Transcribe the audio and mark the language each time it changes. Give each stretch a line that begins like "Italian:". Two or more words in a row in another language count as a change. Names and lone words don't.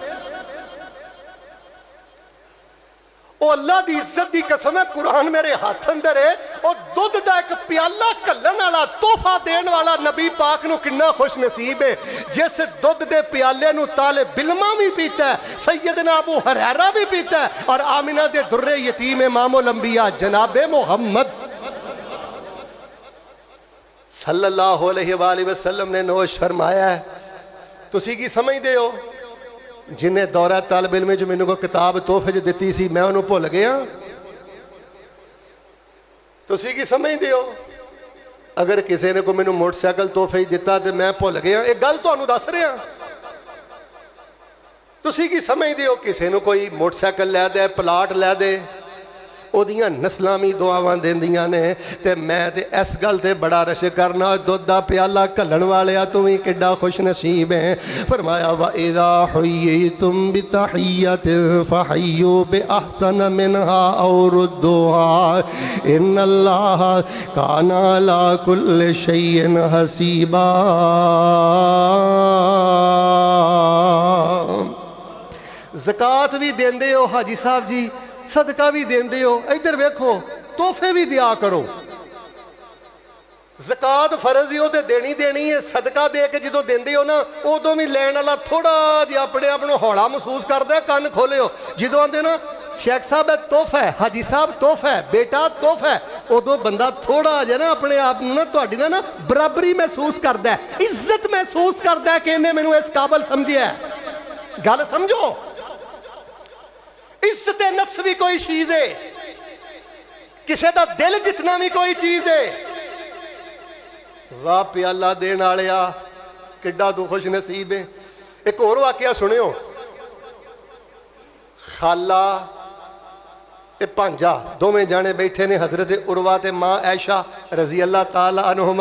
Punjabi: او اللہ دی عزت دی قسم ہے، قرآن میرے ہاتھ اندر ہے. اور دودھ دا ایک پیالہ گھلن والا تحفہ دین والا نبی پاک نوں کِنّا خوش نصیب ہے جس دودھ دے پیالے نوں طالب علماں بھی پیتا ہے، سیدنا ابو ہریرہ بھی پیتا ہے، اور آمنہ دے دُرِّ یتیم امام الانبیاء جنابِ محمد
Arabic: صلى الله عليه وسلم
Punjabi: نے نوش فرمایا ہے. تسی کی سمجھدے ہو جنہیں دورہ طالب علم چ مینوں کوئی کتاب تحفے چ دتی سی میں اُنہوں نے بھل گیا? تسی کی سمجھدے ہو اگر کسی نے کوئی مینوں موٹرسائیکل تحفے چ دتا تو میں بھل گیا? ایک گل تہانوں دس رہا. تسی کی سمجھدے ہو کسی نے کوئی موٹرسائیکل لے دے، پلاٹ لے دے، اوہدیاں نسلاں بھی دعاواں دیندیاں نے، تے میں تے اس گل تے بڑا رش کرنا دودھ دا پیالہ گھلن والیا تو بھی کِڈا خوش نصیب ہے.
Arabic: फरमाया وإذا حييتم بتحية فحيوا بأحسن منها أو ردوها إن الله كان على كل شيء حسيبا.
Punjabi: زکوٰۃ بھی دیندے ہو حاجی صاحب جی، صدقہ بھی دیندے ہو، اِدھر ویکھو تحفے بھی دیا کرو. زکوٰۃ فرض ہی وہ دینی دینی ہے، صدقہ دے کے جو دیندے ہو نا اودوں بھی لین والا تھوڑا جہا اپنے آپ کو ہولا محسوس کرتا ہے. کان کھولے ہو جو آتے نا شیخ صاحب ہے تحفہ ہے، حاجی صاحب تحفہ ہے، بیٹا تحفہ ہے، اودوں بندہ تھوڑا جہا نا اپنے آپ نا تہاڈی نا برابری محسوس کرتا ہے، عزت محسوس کرتا ہے کہ اِنہیں مینوں اس قابل سمجھیا. گل سمجھو، عزتِ نفس بھی کوئی چیز ہے، کسی کا دل جتنا بھی کوئی چیز ہے. واہ پیالہ دین والیا، کِڈا تو خوش نصیب ہے. ایک ہور واقعہ سنیو، خالہ تے بھانجا دوویں جانے بیٹھے نے، حضرت عروہ تے ماں عائشہ
Arabic: رضي الله تعالى عنهما.